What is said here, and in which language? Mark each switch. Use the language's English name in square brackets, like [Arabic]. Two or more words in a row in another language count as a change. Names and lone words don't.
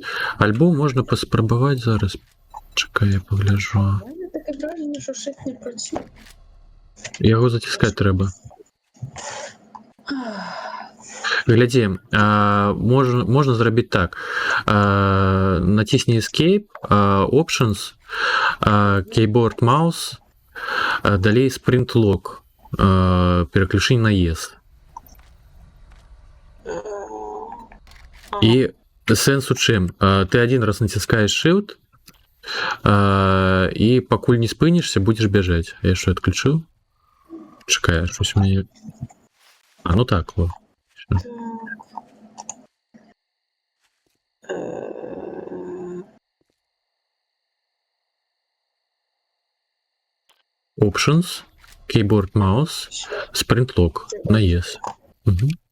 [Belarusian] Альбо можна паспрабаваць зараз. Чакай, я пагляджу. [Ukrainian] У мене таке враження, що шифт не працює. [Belarusian] Яго заціскаць трэба. Глядзі, можна зрабіць так. [English] Націсні Escape, Options, Keyboard Mouse, далей Sprint Lock, [Ukrainian] переключи на Yes. [Belarusian] І сэнс у чым? Ты один раз націскаеш Shift, і пакуль не спынішся, будзеш бяжаць. Я що, адключыў? Чакай, щось у мяне... А, ну так, во. Так. [English] Options, Keyboard Mouse, Sprint Lock на Yes. Угу.